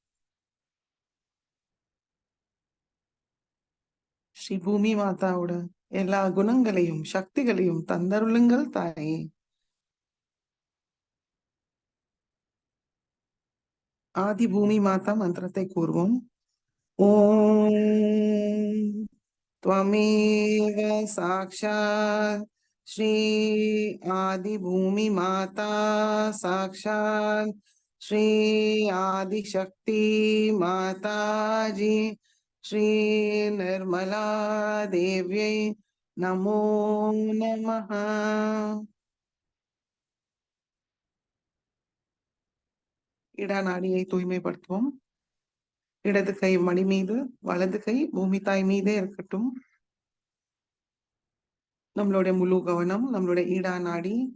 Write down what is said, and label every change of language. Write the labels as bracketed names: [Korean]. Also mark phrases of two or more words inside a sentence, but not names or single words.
[Tamil] ஸ்ரீ பூமி மாதாவோட எல்லா குணங்களையும் சக்திகளையும் தந்தருளுங்கள் தாயே. ஆதி பூமி மாதா மந்திரத்தை கூறுவோம். [Sanskrit] ஓம் त्वमेव साक्षात् श्री आदि भूमि माता साक्षात् श्री आदिशक्ति माताजी श्री निर्मला देव्यै नमो नमः। [Tamil] இடநாடியை தூய்மைப்படுத்துவோம். இடது கை மடி மீது, வலது கை பூமி தாய் மீதே இருக்கட்டும். நம்மளுடைய முழு கவனம் நம்மளுடைய ஈடா நாடி.